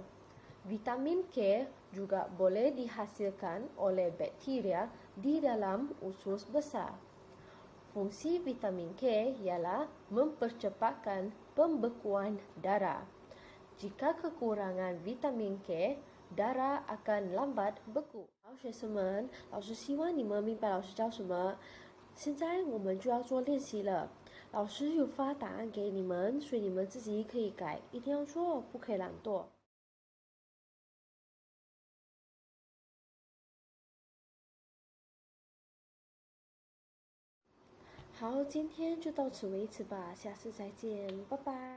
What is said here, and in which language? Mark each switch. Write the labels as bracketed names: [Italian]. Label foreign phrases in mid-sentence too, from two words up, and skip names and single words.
[Malay] Vitamin K juga boleh dihasilkan oleh bakteria di dalam usus besar. Fungsi vitamin K ialah mempercepatkan pembekuan darah. Jika kekurangan vitamin K, darah akan lambat beku. [Chinese] 学生们，老师希望你们明白老师教什么。现在我们就要做练习了。老师有发答案给你们，所以你们自己可以改，一定要做，不可以懒惰。好，今天就到此为止吧，下次再见，拜拜。